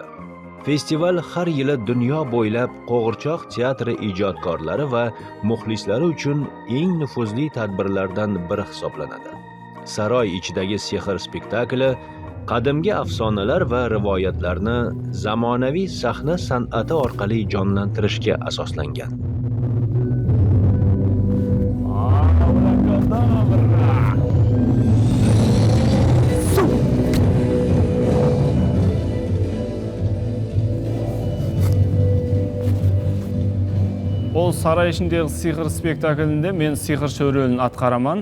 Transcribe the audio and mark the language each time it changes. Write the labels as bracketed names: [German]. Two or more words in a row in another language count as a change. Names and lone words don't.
[Uzbek] Festival har yili dunyo bo'ylab qo'g'irchoq teatri ijodkorlari va muxlislari uchun eng nufuzli tadbirlardan biri hisoblanadi. Saroy ichidagi sehr spektakli qadimgi afsonalar va rivoyatlarni zamonaviy sahna san'ati orqali jonlantirishga asoslangan. [Kara-Kalpak] Ол сарай ішіндегі сиқыр спектаклінде мен сиқыршы рөлін атқараман.